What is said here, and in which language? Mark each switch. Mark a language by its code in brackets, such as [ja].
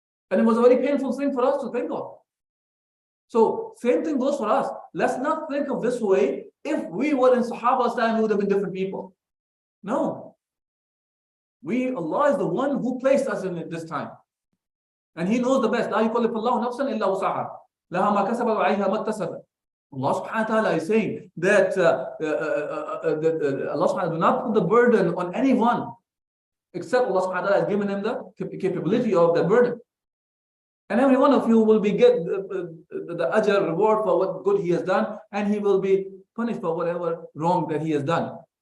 [en] And it was a very painful thing for us to think of. So same thing goes for us. Let's not think of this way. If we were in Sahaba's time, we would have been different people. No. Allah is the one who placed us in this time. And He knows the best. [ar] لا يكلف الله نفسا إلا وسعها لها ما كسبت وعليها ما اكتسبت. [en] Allah subhanahu wa ta'ala is saying that Allah subhanahu wa ta'ala do not put the burden on anyone except Allah subhanahu wa ta'ala has given him the capability of the burden. And every one of you will be get the ajr reward for what good he has done, and he will be punished for whatever wrong that he has done.